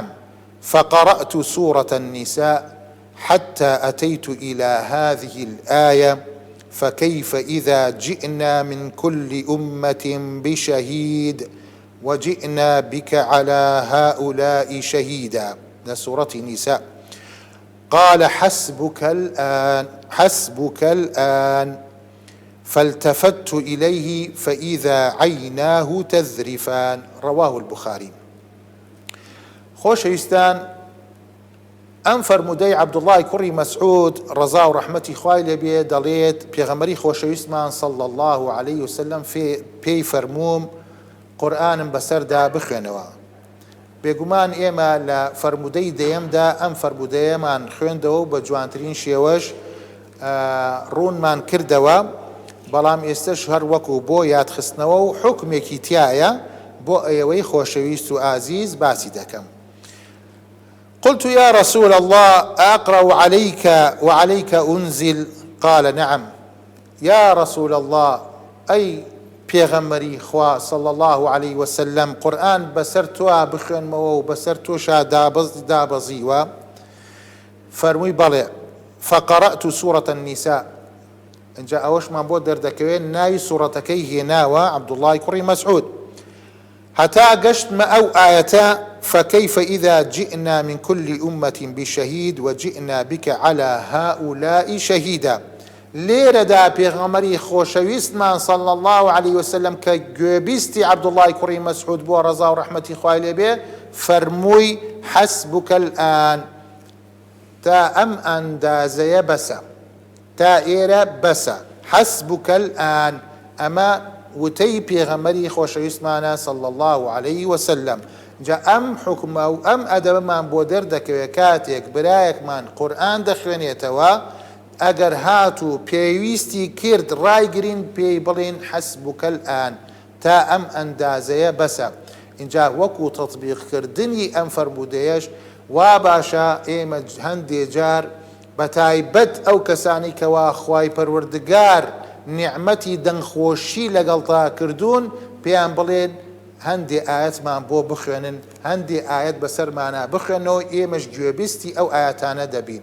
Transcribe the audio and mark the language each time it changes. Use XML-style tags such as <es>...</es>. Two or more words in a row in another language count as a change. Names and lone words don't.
<ar>فقرأت سورة النساء حتى أتيت إلى هذه الآية: فكيف إذا جئنا من كل أمة بشهيد وجئنا بك على هؤلاء شهيدا. سورة النساء. قال: حسبك الآن، حسبك الآن. فالتفت إليه فإذا عيناه تذرفان. رواه البخاري.</ar> <ckb>خۆشەویستان، ئەم فەرموودەی عەبدوڵڵای کوڕی مەسعود ڕەزا و ڕەحمەتی خوای لێبێ دەڵێت پێغەمبەری خۆشەویستمان</ckb> <ar>صلی الله علیه وسلم</ar> <ckb>پێی فەرمووم قورئانم بەسەردا بخوێنەوە. بێگومان ئێمە لە فەرموودەی دەیەمدا ئەم فەرموودەیەمان خوێندەوە و بە جوانترین شێوەش ڕوونمان کردەوە، بەڵام ئێستش هەر وەکو بۆ یادخستنەوە و حکمێکی تایە بۆ ئێوەی خۆشەویست و ئازیز باسی دەکەم.</ckb> <ar>قلت: يا رسول الله، أقرأ عليك وعليك أنزل؟ قال: نعم. يا رسول الله،</ar> <ckb>أي پێغەمبەری خوا</ckb> <ar>صلى الله عليه وسلم</ar> <ckb>قورئان بەسەر تۆ بخوێنمەوە و بەسەر تۆشا دابەزیوە؟ فەرمووی: بەڵێ.</ckb> <ar>فقرأت سورة النساء.</ar> <ckb>اینجا ئەوەشمان بۆ دەردەکەوێت ناوی سوورەتەکەی هێناوە عەبدوڵڵای کوڕی مەسعود هەتا گەشتمە ئەو ئاەتە:</ckb> <ar>فكيف إذا جئنا من كل أمة بشهيد وجئنا بك على هؤلاء شهيدا.</ar> <ckb>لێرەدا پێغەمبەری خۆشەویستمان</ckb> <ar>صلى الله عليه وسلم</ar> <ckb>کە گوێبیستی عەبدوڵڵای کوڕی مەسعود بووە ڕەزا و ڕەحمەتی خوای لێبێ فەرمووی:</ckb> <ar>حسبك الآن.</ar> <ckb>تا ئەم ئەندازەیە بەسە، تا ئێرە بەسە.</ckb> <ar>حسبك الآن.</ar> <ckb>ئەمە وتەی پێغەمبەری خۆشەویستمانە</ckb> <ar>صلى الله عليه وسلم.</ar> <ckb>جا ئەم حکمە و ئەم ئەدەبەمان بۆ دەردەکەوێت کاتێک برایەکمان قورئان دەخوێنێتەوە، ئەگەر هات و پێویستی کرد ڕایگرین پێی بڵێن</ckb> <ar>حسبك الآن،</ar> <ckb>تا ئەم ئەندازەیە بەسە. اینجا وەکو تەطبیقکردنی ئەم فەرموودەیەش وا باشە ئێمە هەندێ جار بەتایبەت ئەو کەسانی کەوا خوای پەروەردگار نیعمەتی دەنگخۆشی لەگەڵتا کردوون پێیان بڵێن هەندێ ئاەتمان بۆ بخوێنن، هەندێ ئاەت بەسەرمانە بخوێنەوە، ئێمەش گوێبیستی ئەو ئاەتانە دەبین.</ckb>